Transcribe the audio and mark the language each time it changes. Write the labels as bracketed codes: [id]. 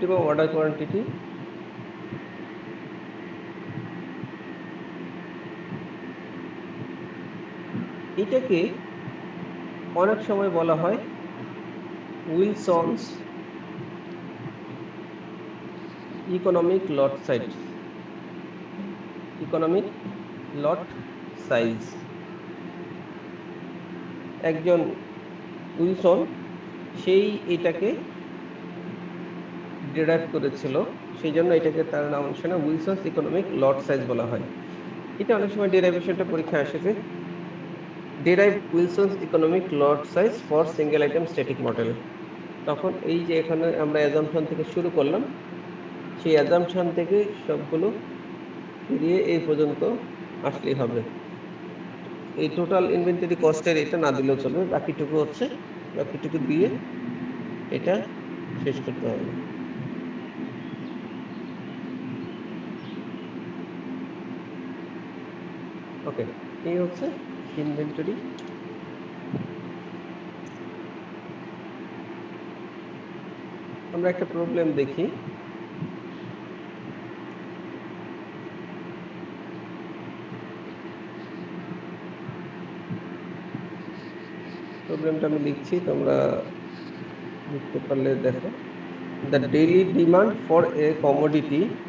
[bn] order quantity এটাকে অনেক সময় বলা হয় উইলসনস ইকোনমিক লট সাইজ, ইকোনমিক লট সাইজ। একজন উইলসন সেই এটাকে ডিরাইভ করেছিল, সেই জন্য এটাকে তার নাম অনুসারে উইলসনস ইকোনমিক লট সাইজ বলা হয়। এটা অনেক সময় ডেরিভেশনটা পরীক্ষায় আসে যে [en] derive Wilson's economic lot size for single item static model। [bn] তখন এই যে এখানে আমরা অ্যাজাম্পশন থেকে শুরু করলাম, সেই অ্যাজাম্পশন থেকে সবগুলো ফিরিয়ে এই পর্যন্ত আসলেই হবে। এই টোটাল ইনভেন্টরি কস্টের এটা না দিলেও চলবে, বাকিটুকু দিয়ে এটা শেষ করতে হবে। ওকে, এই হচ্ছে ইনভেন্টরি। আমরা একটা প্রবলেম দেখি। প্রবলেমটা আমি লিখছি, তোমরা লিখতে পারলে দেখো। [en] The daily demand for a commodity